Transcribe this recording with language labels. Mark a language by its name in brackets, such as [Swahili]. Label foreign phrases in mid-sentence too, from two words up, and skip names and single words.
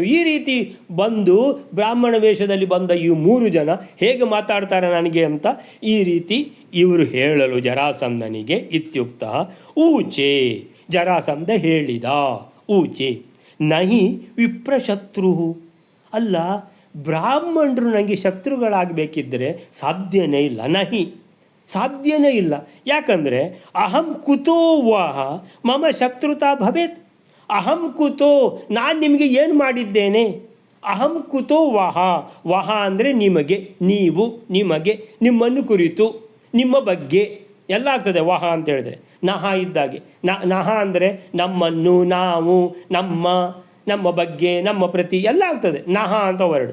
[Kannada] ಈ ರೀತಿ ಬಂದು ಬ್ರಾಹ್ಮಣ ವೇಷದಲ್ಲಿ ಬಂದ ಈ 3 ಜನ ಹೇಗೆ ಮಾತಾಡ್ತಾರೆ ನನಗೆ ಅಂತ ಈ ರೀತಿ ಇವರು ಹೇಳಲು ಜರಾಸಂಧನಿಗೆ [Sanskrit] ಇತ್ಯುಕ್ತ ಊಚೆ, [Kannada] ಜರಾಸಂಧ ಹೇಳಿದ, [Sanskrit] ಊಚೆ ನಹಿ ವಿಪ್ರಶತ್ರು, [Kannada] ಅಲ್ಲ ಬ್ರಾಹ್ಮಣರು ನನಗೆ ಶತ್ರುಗಳಾಗಬೇಕಿದ್ದರೆ ಸಾಧ್ಯನೇ ಇಲ್ಲ, ನಹಿ ಸಾಧ್ಯನೇ ಇಲ್ಲ. ಯಾಕಂದರೆ [Sanskrit] ಅಹಂ ಕುತೋ ವಾಹ ಮಮ ಶತ್ರುತಾ ಭವೇತ್, ಅಹಂ ಕುತೋ [Kannada] ನಾನು ನಿಮಗೆ ಏನು ಮಾಡಿದ್ದೇನೆ, [Sanskrit] ಅಹಂ ಕುತೋ ವಹ [Kannada] ಅಂದರೆ ನಿಮಗೆ, ನೀವು, ನಿಮಗೆ, ನಿಮ್ಮನ್ನು ಕುರಿತು, ನಿಮ್ಮ ಬಗ್ಗೆ ಎಲ್ಲ ಆಗ್ತದೆ ವಹ ಅಂತ ಹೇಳಿದ್ರೆ. ನಹ ಇದ್ದಾಗೆ, ನಹ ಅಂದರೆ ನಮ್ಮನ್ನು, ನಾವು, ನಮ್ಮ ಬಗ್ಗೆ, ನಮ್ಮ ಪ್ರತಿ ಎಲ್ಲ ಆಗ್ತದೆ, ನಹ ಅಂತ ವರ್ಡ್.